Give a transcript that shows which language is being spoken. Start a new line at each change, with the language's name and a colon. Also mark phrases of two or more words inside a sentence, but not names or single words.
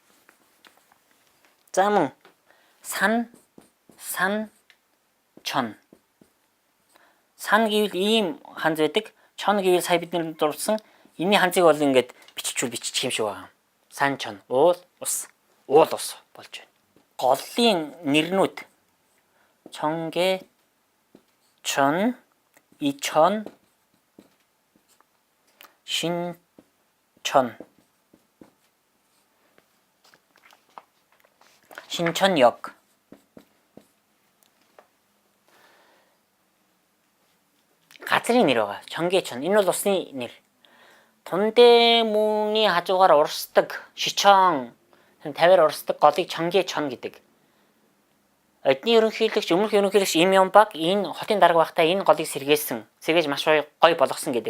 Mongolian: За мөн
Korean: 산 천.
Mongolian: сан гэвэл ийм ханз байдаг. чон гэвэл сая бид нэр дурдсан. Энийн ханзыг бол ингээд бичих юм шиг байна.
Korean: 산 천
Mongolian: уул ус болж байна. голлын нэрнүүд чонгэ
Korean: 천 이천 신천 신천역.
Mongolian: газрын нэр байгаа. Чонгичон. Энэ бол усны нэр. Тундэмүний хажуугаар урсдаг шичон 50-аар урсдаг голыг Чонгичон гэдэг. Эдний ерөнхийлөгч, өмнөх ерөнхийлөгч Им Ям Баг энэ хотын дарга байхдаа энэ голыг сэргээж маш гоё болгосон гэдэг.